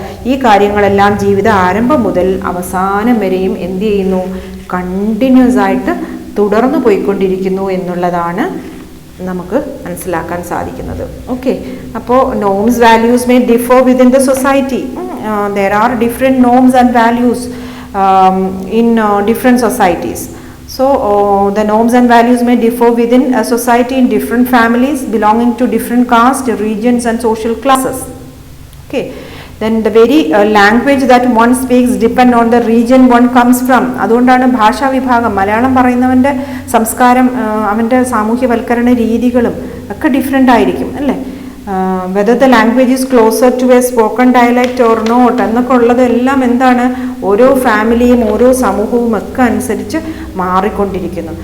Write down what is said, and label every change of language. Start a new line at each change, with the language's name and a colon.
Malayalam: ഈ കാര്യങ്ങളെല്ലാം ജീവിത ആരംഭം മുതൽ അവസാനം വരെയും എന്ത് ചെയ്യുന്നു? കണ്ടിന്യൂസ് ആയിട്ട് തുടർന്നു പോയിക്കൊണ്ടിരിക്കുന്നു എന്നുള്ളതാണ് നമുക്ക് മനസ്സിലാക്കാൻ സാധിക്കുന്നത്. ഓക്കെ, അപ്പോൾ
English: Norms values may differ within the society. There are different norms and values in different societies. So the norms and values may differ within a society in different families belonging to different castes, regions and social classes. Okay, then the very language that one speaks depend on the region one comes from.
Malayalam: അതുകൊണ്ടാണ് ഭാഷാ വിഭാഗം, മലയാളം പറയുന്നവൻ്റെ സംസ്കാരം, അവൻ്റെ സാമൂഹ്യവൽക്കരണ രീതികളും ഒക്കെ different ആയിരിക്കും അല്ലേ.
English: whether the language is closer to a spoken dialect or not
Malayalam: എന്നൊക്കെ ഉള്ളതെല്ലാം എന്താണ്, ഓരോ ഫാമിലിയും ഓരോ സമൂഹവും ഒക്കെ അനുസരിച്ച് മാറിക്കൊണ്ടിരിക്കുന്നു.